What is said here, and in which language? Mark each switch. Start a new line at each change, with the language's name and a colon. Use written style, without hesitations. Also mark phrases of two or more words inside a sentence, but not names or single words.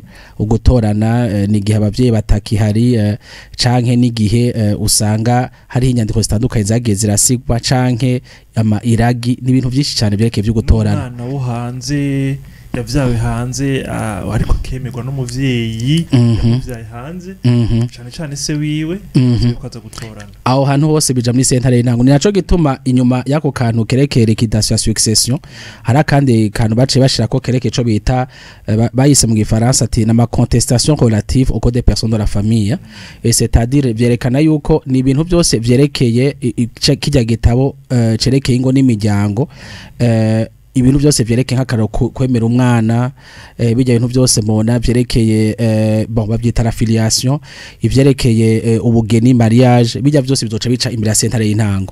Rundi: Ugutorana ni gihe abavyeyi batakihari canke ni gihe usanga hari inyandiko zitandukanye zagiye zirasigwa canke ama iragi n'ibintu byinshi cyane byerekeye byo gutorana. Umwana wo hanze yavyawe hanze ariko kemerwa n'umuvyeyi yavyaye hanze cyane cyane se wiwe kwaza gutorana. Aho hantu hose bija muri sentare y'intango ni naco gituma inyuma yako kantu kerekeye
French: liquidation à succession
Rundi: hari kandi kantu bace bashira ko kerekeye co bita bayise mu gifaransa ati na ma
French: contestation relative au code des personnes de la famille, et c'est-à-dire
Rundi: vyerekana yuko ni ibintu byose vyerekeye kijya gitabo cerekeye ingo n'imiryango, ibintu byose vyerekeye nk'akaro kwemera umwana, bijya ibintu byose mubona vyerekeye babyita affiliation, ivyerekeye ubugeni mariage, bijya byose bizoca bica imbere ya sentare y'intango.